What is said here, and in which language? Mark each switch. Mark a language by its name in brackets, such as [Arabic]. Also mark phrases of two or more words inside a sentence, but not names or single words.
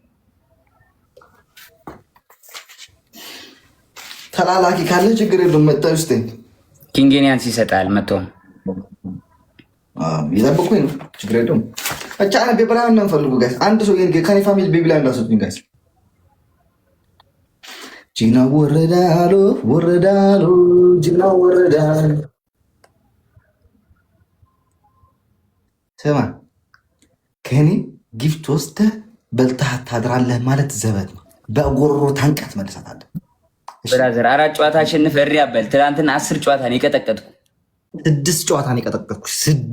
[Amharic] ተላላኪ ካለ ችግር የለም መጣሁ። እስቲ ኪንግ ያንስ ይሰጣል። መጥቶ ይጠብቁኝ ነው ችግር የለም። ብቻ ነው ቤብላን ነው ፈልጉ ጋይስ። አንድ ሰው ከኔ ፋሚሊ ቤብላን እንዳሰጡኝ ጋይስ። ጅግና ወረዳሉ ወረዳሉ ጅግና ወረዳሉ። ስማ ከኔ ጊፍት ወስደህ በልተህ ታድራለህ ማለት ዘበት ነው። በጎሮ ታንቀት መልሳታለህ። ብራዘር 4 ጨዋታ አሸንፈህ እሪ አበል። ትናንትና 10 ጨዋታ ነው የቀጠቀጥኩ። 6 ጨዋታ ነው የቀጠቀጥኩ። 6